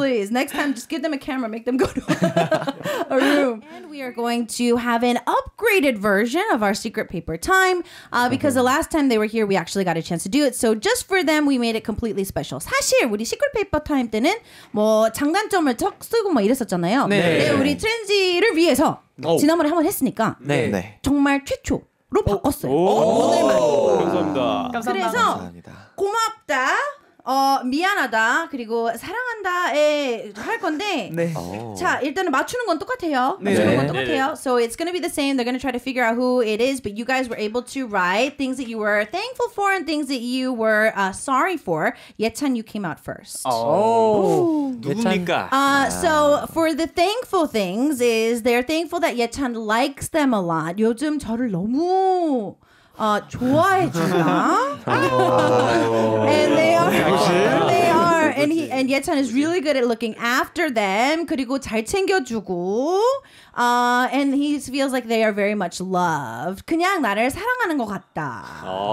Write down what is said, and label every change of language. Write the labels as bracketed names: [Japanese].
[English] Next time, just give them a camera, make them go to a room. And we are going to have an upgraded version of our secret paper time because the last time they were here, we actually got a chance to do it. So just for them, we made it completely special. [Korean] 사실 우리 시크릿 페이퍼 타임 때는 뭐 장단점 척 쓰고 막 이랬었잖아요. 네, 우리 트렌즈를 위해서 지난번에 한번 했으니까 정말 최초로 바꿨어요. 오늘만. 감사합니다. 그래서 고맙다. 미안하다 그리고 사랑한다에 할 건데 자 일단은 맞추는 건 똑같아요. [English] So it's gonna be the same. They're gonna try to figure out who it is, but you guys were able to write things that you were thankful for and things that you were sorry for. 예찬, you came out first. [Korean] 누굽니까? [English] So for the thankful things is they're thankful that 예찬 likes them a lot. [Korean] 요즘 저를 너무 좋아해 준다. And they are and 예찬 is really good at looking after them. 그리고 잘 챙겨주고 [English] and he feels like they are very much loved. [Korean] 그냥 나를 사랑하는 것 같다.